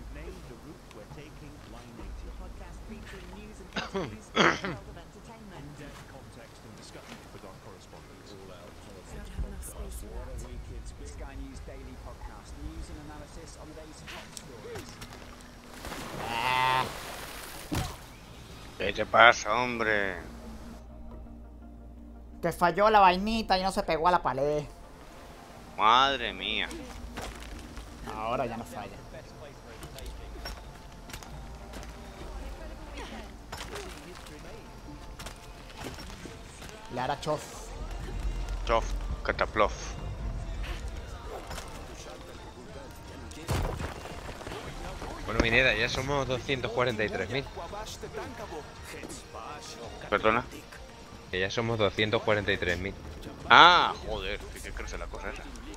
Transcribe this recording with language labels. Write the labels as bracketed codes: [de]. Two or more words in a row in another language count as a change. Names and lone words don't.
[en] Name the route we're taking, line 80. The podcast featuring news and interviews and world of entertainment. In-depth context and discussion with our correspondents. All out Don't have enough space for What that. a week, it's Sky News Daily Podcast. News and analysis on the day's top stories. [es] ¿Qué te pasa, hombre? Que falló la vainita y no se pegó a la pared. Madre mía. Ahora ya no falla. Lara Chof. Chof, cataplof. Bueno, Minera, ya somos 243.000. Perdona. Que ya somos 243.000. Ah, joder, que crece la cosa esa.